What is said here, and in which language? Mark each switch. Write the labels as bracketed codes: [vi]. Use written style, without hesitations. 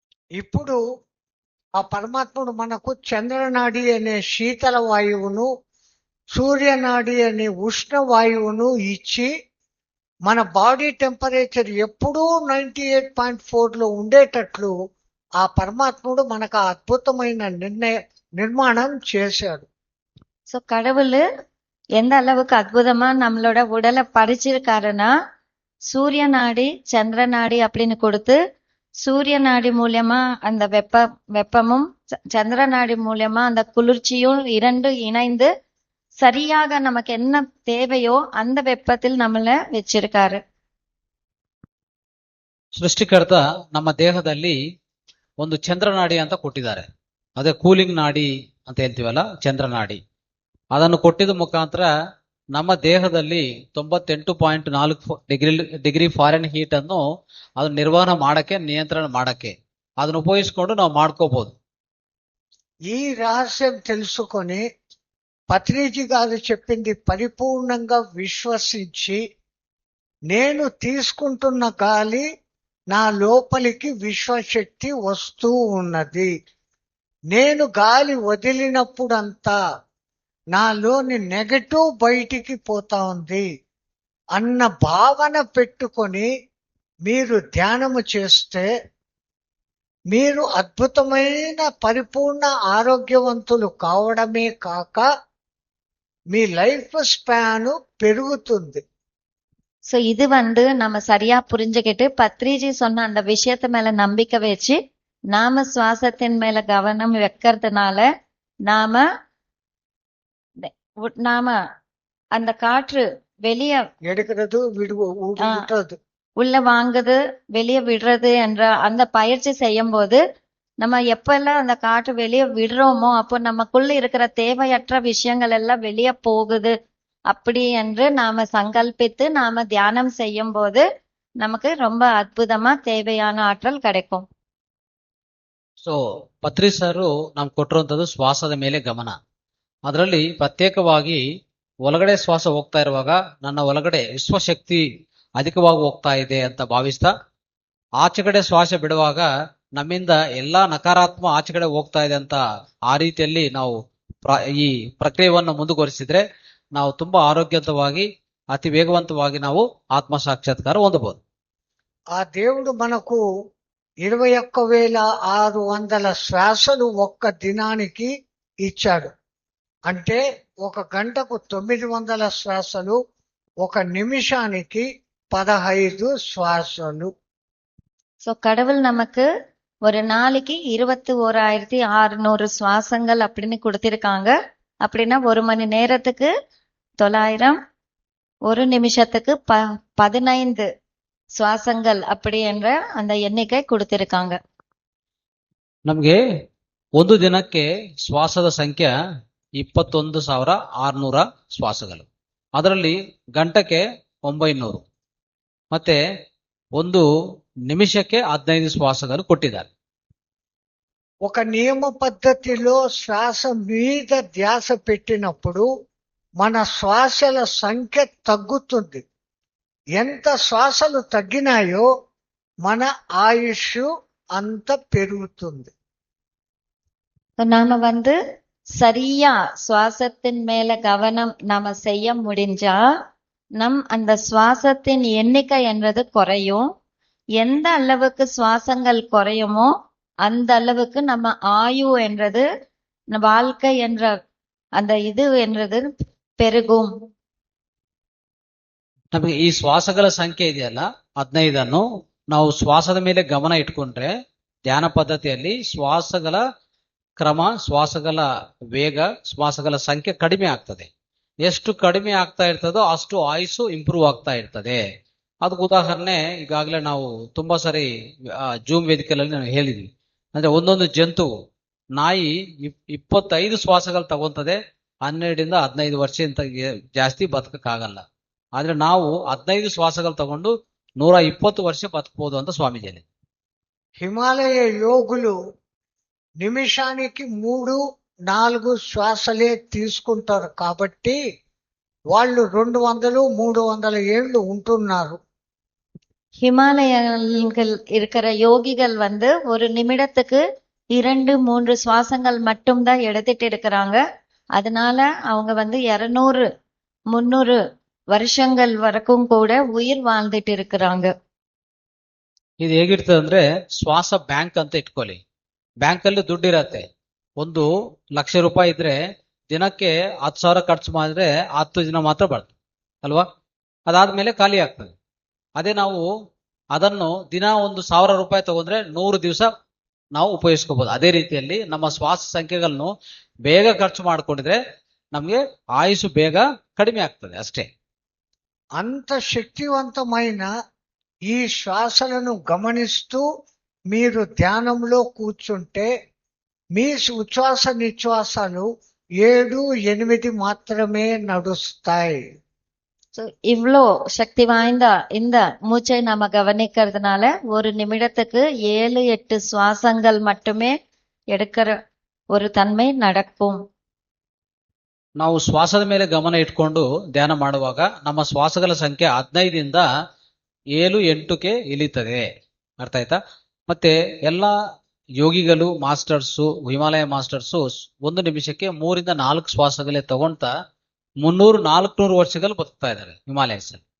[te] ఇప్పుడు ఆ పరమాత్ముడు మనకు చంద్రనాడి అనే శీతల వాయువును, సూర్యనాడి అనే ఉష్ణ వాయువును ఇచ్చి మన బాడీ టెంపరేచర్ ఎప్పుడూ 98.4 లో ఉండేటట్లు ఆ పరమాత్ముడు మనకు ఆ అద్భుతమైన నిర్మాణం చేశాడు. [ta] சோ கடவுள் எந்த அளவுக்கு அற்புதமா நம்மளோட உடலை படைச்சிருக்காருன்னா, சூரிய நாடி சந்திர நாடி அப்படின்னு கொடுத்து, சூரிய நாடி மூலியமா அந்த வெப்பமும் சந்திர நாடி மூலியமா அந்த குளிர்ச்சியும் 2 இணைந்து சரியாக நமக்கு என்ன தேவையோ அந்த வெப்பத்தில் நம்மள வச்சிருக்காரு. [kn] ಸೃಷ್ಟಿಕರ್ತ ನಮ್ಮ ದೇಹದಲ್ಲಿ ಒಂದು ಚಂದ್ರನಾಡಿ ಅಂತ ಕೊಟ್ಟಿದ್ದಾರೆ. ಅದೇ ಕೂಲಿಂಗ್ ನಾಡಿ ಅಂತ ಹೇಳ್ತೀವಲ್ಲ, ಚಂದ್ರನಾಡಿ. ಅದನ್ನು ಕೊಟ್ಟಿದ ಮುಖಾಂತರ ನಮ್ಮ ದೇಹದಲ್ಲಿ 98.4 ಡಿಗ್ರಿ ಫಾರೆನ್ ಹೀಟ್ ಅನ್ನು ಅದು ನಿರ್ವಹಣೆ ಮಾಡಕ್ಕೆ, ನಿಯಂತ್ರಣ ಮಾಡಕ್ಕೆ ಅದನ್ನು ಉಪಯೋಗಿಸ್ಕೊಂಡು ನಾವು ಮಾಡ್ಕೋಬಹುದು. [te] ఈ రహస్యం తెలుసుకొని పత్రిజీ గారు చెప్పింది పరిపూర్ణంగా విశ్వసించి, నేను తీసుకుంటున్న గాలి నా లోపలికి విశ్వశక్తి వస్తూ ఉన్నది, నేను గాలి వదిలినప్పుడంతా నాలోని నెగటివ్ బయటికి పోతా ఉంది అన్న భావన పెట్టుకొని మీరు ధ్యానము చేస్తే మీరు అద్భుతమైన పరిపూర్ణ ఆరోగ్యవంతులు కావడమే కాక మీ లైఫ్ స్పాన్ పెరుగుతుంది. [ta] சோ இது வந்து நம்ம சரியா புரிஞ்சுக்கிட்டு பத்ரிஜி சொன்ன அந்த விஷயத்து மேல நம்பிக்கை வச்சு நாம சுவாசத்தின் மேல கவனம் வைக்கிறதுனால நாம நாம அந்த காற்று வெளிய எடுக்கிறது விடுறது உள்ள வாங்குது வெளிய விடுறது என்ற அந்த பயிற்சி செய்யும் போது நம்ம எப்பெல்லாம் அந்த காற்று வெளியே விடுறோமோ அப்போ நமக்குள்ள இருக்கிற தேவையற்ற விஷயங்கள் எல்லாம் வெளியே போகுது அப்படி என்று நாம சங்கல்பித்து நாம தியானம் செய்யும் போது நமக்கு ரொம்ப அற்புதமா தேவையான ஆற்றல் கிடைக்கும். [kn] ಸೊ ಪತ್ರಿ ಸರ್ ನಮ್ಗೆ ಕೊಟ್ಟಿರುವಂತದ್ದು ಶ್ವಾಸದ ಮೇಲೆ ಗಮನ. ಅದರಲ್ಲಿ ಪ್ರತ್ಯೇಕವಾಗಿ ಒಳಗಡೆ ಶ್ವಾಸ ಹೋಗ್ತಾ ಇರುವಾಗ ನನ್ನ ಒಳಗಡೆ ವಿಶ್ವಶಕ್ತಿ ಅಧಿಕವಾಗಿ ಹೋಗ್ತಾ ಇದೆ ಅಂತ ಭಾವಿಸ್ತಾ ಆಚೆ ಕಡೆ ಶ್ವಾಸ ಬಿಡುವಾಗ ನಮ್ಮಿಂದ ಎಲ್ಲಾ ನಕಾರಾತ್ಮಕ ಆಚೆ ಕಡೆ ಹೋಗ್ತಾ ಇದೆ ಅಂತ ಆ ರೀತಿಯಲ್ಲಿ ನಾವು ಈ ಪ್ರಕ್ರಿಯೆಯನ್ನು ಮುಂದುವರಿಸಿದ್ರೆ ನಾವು ತುಂಬಾ ಆರೋಗ್ಯವಂತವಾಗಿ అతి వేగవంతವಾಗಿ ನಾವು ఆత్మ సాక్షాత్కారం ಹೊಂದಬಹುದು. [te] ఆ దేవుడు మనకు 21,600 శ్వాసలు ఒక్క దినానికి ఇచ్చాడు. అంటే ఒక గంటకు 900 శ్వాసలు, ఒక నిమిషానికి 15 శ్వాసలు. [ta] சோ கடவுள் நமக்கு ஒரு நாளைக்கு 21,600 சுவாசங்கள் அப்படின்னு கொடுத்திருக்காங்க. அப்படின்னா ஒரு மணி நேரத்துக்கு 900, ஒரு நிமிஷத்துக்கு 15 சுவாசங்கள் அப்படி என்ற அந்த எண்ணிக்கை கொடுத்திருக்காங்க. [kn] ನಮ್ಗೆ ಒಂದು ದಿನಕ್ಕೆ ಶ್ವಾಸದ ಸಂಖ್ಯೆ 21,600 ಶ್ವಾಸಗಳು. ಅದರಲ್ಲಿ ಗಂಟಕ್ಕೆ 900 ಮತ್ತೆ ಒಂದು నిమిషಕ್ಕೆ 15 శ్వాసಗಳು కొట్టిదారు. [te] ఒక నియమ పద్ధతిలో శ్వాస మీద ధ్యాస పెట్టినప్పుడు మన శ్వాసల సంఖ్య తగ్గుతుంది. ఎంత శ్వాసలు తగ్గినాయో మన ఆయుష్ అంత పెరుగుతుంది. [ta] நாம வந்து சரியா சுவாசத்தின் மேல கவனம் நாம செய்ய முடிஞ்சா அந்த சுவாசத்தின் எண்ணிக்கை என்றது குறையும். எந்த அளவுக்கு சுவாசங்கள் குறையுமோ அந்த அளவுக்கு நம்ம ஆயு என்றது வாழ்க்கை என்ற அந்த இது என்றது பெருகும். [kn] ನಮಗೆ ಈ ಶ್ವಾಸಗಳ ಸಂಖ್ಯೆ ಇದೆಯಲ್ಲ 15 ನಾವು ಶ್ವಾಸದ ಮೇಲೆ ಗಮನ ಇಟ್ಕೊಂಡ್ರೆ ಧ್ಯಾನ ಪದ್ಧತಿಯಲ್ಲಿ ಶ್ವಾಸಗಳ ಕ್ರಮ, ಶ್ವಾಸಗಳ ವೇಗ, ಶ್ವಾಸಗಳ ಸಂಖ್ಯೆ ಕಡಿಮೆ ಆಗ್ತದೆ. ಎಷ್ಟು ಕಡಿಮೆ ಆಗ್ತಾ ಇರ್ತದೋ ಅಷ್ಟು ಆಯುಸ್ಸು ಇಂಪ್ರೂವ್ ಆಗ್ತಾ ಇರ್ತದೆ. ಅದಕ್ಕೆ ಉದಾಹರಣೆ ಈಗಾಗಲೇ ನಾವು ತುಂಬಾ ಸರಿ ಜೂಮ್ ವೇದಿಕೆಯಲ್ಲಿ ನಾವು ಹೇಳಿದ್ವಿ. ಅಂದ್ರೆ ಒಂದೊಂದು ಜಂತು ನಾಯಿ 25 ಶ್ವಾಸಗಳು ತಗೊಂತದೆ, 12ರಿಂದ 15 ವರ್ಷ ಜಾಸ್ತಿ ಬದುಕಕ್ಕಾಗಲ್ಲ. ಆದ್ರೆ ನಾವು 15 ಶ್ವಾಸಗಳು ತಗೊಂಡು 120 ವರ್ಷ ಬದುಕಬಹುದು ಅಂತ ಸ್ವಾಮೀಜಿ ಹೇಳಿದ್ರು. [te] హిమాలయ యోగులు నిమిషానికి 3-4 శ్వాసలే తీసుకుంటారు కాబట్టి వాళ్ళు 200-300 ఏళ్ళు ఉంటున్నారు. [ta] ஹிமாலயங்கள் இருக்கிற யோகிகள் வந்து ஒரு நிமிடத்துக்கு 2-3 சுவாசங்கள் மட்டும்தான் எடுத்துட்டு இருக்கிறாங்க. அதனால அவங்க வந்து 200-300 ವರ್ಷங்கள் ವರೆக்கும் ಕೂಡ ಉಯಿರ್ வாழ்ந்துட்டு இருக்கிறாங்க. [kn] ಇದು ಹೇಗಿರ್ತದೆ ಅಂದ್ರೆ ಶ್ವಾಸ ಬ್ಯಾಂಕ್ ಅಂತ ಇಟ್ಕೊಳ್ಳಿ. ಬ್ಯಾಂಕ್ ಅಲ್ಲಿ ದುಡ್ಡು ಇರತ್ತೆ. 1 ಲಕ್ಷ ರೂಪಾಯಿ ಇದ್ರೆ ದಿನಕ್ಕೆ 10,000 ಖರ್ಚು ಮಾಡಿದ್ರೆ 10 ದಿನ ಮಾತ್ರ ಬರ್ತದೆ ಅಲ್ವಾ? ಅದಾದ್ಮೇಲೆ ಖಾಲಿ ಆಗ್ತದೆ. ಅದೇ ನಾವು ಅದನ್ನು ದಿನ 1,000 ರೂಪಾಯಿ ತಗೊಂಡ್ರೆ 100 ದಿವಸ ನಾವು ಉಪಯೋಗಿಸ್ಕೋಬಹುದು. ಅದೇ ರೀತಿಯಲ್ಲಿ ನಮ್ಮ ಶ್ವಾಸ ಸಂಖ್ಯೆಗಳನ್ನು ಬೇಗ ಖರ್ಚು ಮಾಡ್ಕೊಂಡಿದ್ರೆ ನಮ್ಗೆ ಆಯುಷು ಬೇಗ ಕಡಿಮೆ ಆಗ್ತದೆ ಅಷ್ಟೇ. [te] అంత శక్తివంతమైన ఈ శ్వాసలను గమనిస్తూ మీరు ధ్యానంలో కూర్చుంటే మీ ఉచ్ఛ్వాస నిశ్వాసాలు 7-8 మాత్రమే నడుస్తాయి. [ta] ஸோ இவ்வளோ சக்தி வாய்ந்த இந்த மூச்சை நம்ம கவனிக்கிறதுனால ஒரு நிமிடத்துக்கு 7-8 சுவாசங்கள் மட்டுமே எடுக்கிற ஒரு தன்மை நடக்கும். [kn] ನಾವು ಶ್ವಾಸದ ಮೇಲೆ ಗಮನ ಇಟ್ಕೊಂಡು ಧ್ಯಾನ ಮಾಡುವಾಗ ನಮ್ಮ ಶ್ವಾಸಗಳ ಸಂಖ್ಯೆ 15ರಿಂದ 7-8ಕ್ಕೆ ಇಳಿತದೆ. ಅರ್ಥ ಆಯ್ತಾ? ಮತ್ತೆ ಎಲ್ಲಾ ಯೋಗಿಗಳು, ಮಾಸ್ಟರ್ಸು, ಹಿಮಾಲಯ ಮಾಸ್ಟರ್ಸು 1 ನಿಮಿಷಕ್ಕೆ 3-4 ಶ್ವಾಸಗಳೇ ತಗೊಂತ 300-400 ವರ್ಷಗಳು ಬದುಕ್ತಾ ಇದ್ದಾರೆ ಹಿಮಾಲಯಸ್.